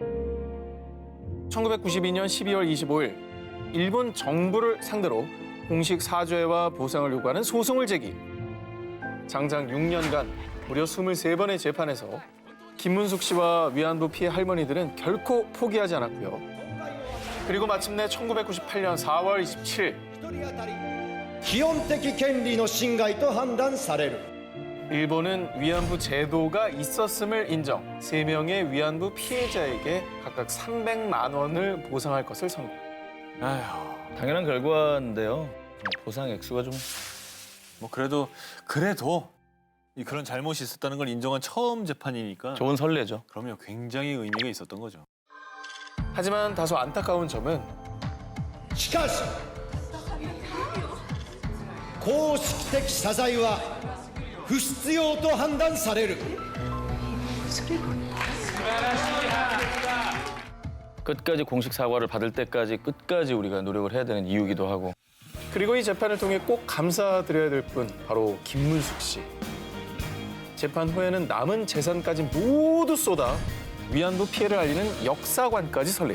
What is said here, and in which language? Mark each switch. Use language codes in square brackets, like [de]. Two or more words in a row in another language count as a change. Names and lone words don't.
[ko] 1992년 12월 25일 일본 정부를 상대로 공식 사죄와 보상을 요구하는 소송을 제기. 장장 6년간 무려 23번의 재판에서 김문숙 씨와 위안부 피해 할머니들은 결코 포기하지 않았고요. 그리고 마침내 1998년 4월 27일 [ja] 基本的権利の侵害と判断される [ko] 일본은 위안부 제도가 있었음을 인정, 3명의 위안부 피해자에게 각각 300만 원을 보상할 것을 선고. 아휴, 당연한 결과인데요. 보상 액수가 좀 뭐 그래도 이 그런 잘못이 있었다는 걸 인정한 처음 재판이니까 좋은 선례죠. 그러면 굉장히 의미가 있었던 거죠. 하지만 다소 안타까운 점은 [ja] しかし公式的謝罪は不必要と判断される [ko] 끝까지 공식 사과를 받을 때까지 끝까지 우리가 노력을 해야 되는 이유기도 하고. 그리고 이 재판을 통해 꼭 감사드려야 될 분 바로 김문숙 씨. 재판 후에는 남은 재산까지 모두 쏟아 위안부 피해를 알리는 역사관까지 설립.